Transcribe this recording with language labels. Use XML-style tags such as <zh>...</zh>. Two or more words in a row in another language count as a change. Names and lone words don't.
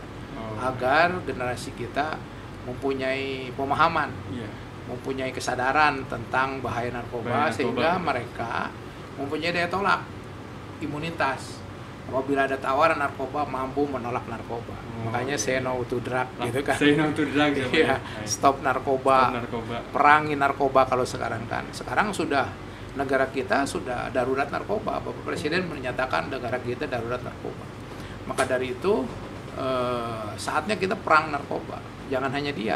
<id>Agar generasi kita mempunyai pemahaman, mempunyai kesadaran tentang bahaya narkoba, sehingga mereka mempunyai daya tolak, imunitas. Apabila ada tawaran narkoba, mampu menolak narkoba.</id> <en>Makanya say no to drug,</en> <id>gitu kan?</id> <en>Say no to drug ya.</en> <id>Stop narkoba, perangi narkoba kalau sekarang kan. Sekarang sudah negara kita sudah darurat narkoba. Bapak Presiden menyatakan negara kita darurat narkoba. Maka dari itu saatnya kita perang narkoba. Jangan hanya dia.</id>